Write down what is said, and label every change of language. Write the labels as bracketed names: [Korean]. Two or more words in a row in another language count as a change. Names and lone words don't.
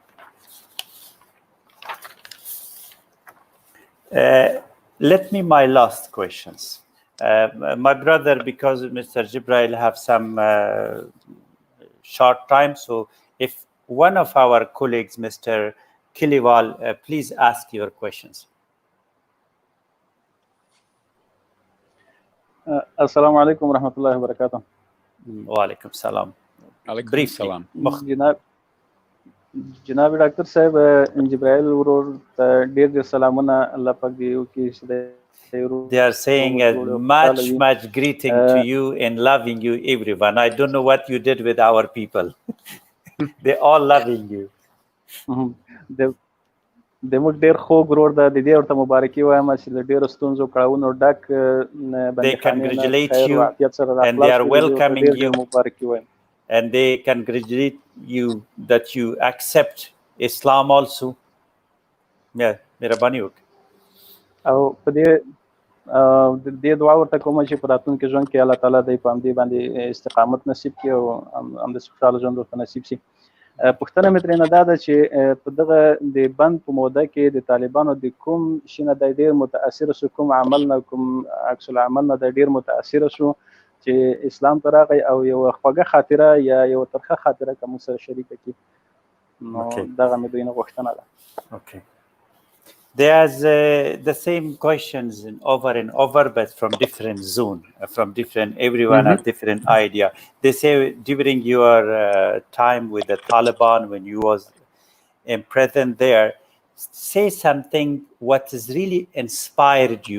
[English] Let me my last questions. My brother, because Mr. Jibril have some short time, so if one of our colleagues, Mr. Kiliwal, please ask your questions. [Arabic] السلام عليكم ورحمة الله وبركاته. وعليكم السلام. عليكم السلام. [Pashto] جناب ډاکټر صاحب جبرائیل ورور ډیر ډیر سلامونه الله پاک دی او کې [English] They are saying much greeting to you and loving you, everyone. I don't know what you did with our people. They all loving you. [Pashto] د موږ ډیر خوږ ورور د دې ورته مبارکي وایم چې د ډیر ستونزو کړهونو ډک [English] They congratulate you and they are welcoming you. And they congratulate you that you accept Islam also. Yeah, [Pashto] مهرباني وکړئ. او په دې دعا ورته کوم چې په راتلونکي ژوند کې الله تعالی دې په همدې باندې استقامت نصیب کړي او همداسې خوشحاله ژوند ورته نصیب شي. پوښتنه مې ترېنه دا ده چې په دغه د بند په موده کې د طالبانو د کوم شي نه دی ډېر متاثره شو، کوم عمل نه، کوم عکس العمل نه دی ډېر متاثره شو چې اسلام ته راغی او یوه خوږه خاطره یا یوه ترخه خاطره که موږ سره شریکه کړي. نو دغه مې دوی نه غوښتنه ده. [English] There's the same questions over and over, but from different zone, everyone has different idea. They say during your time with the Taliban, when you was imprisoned there, say something what has really inspired you.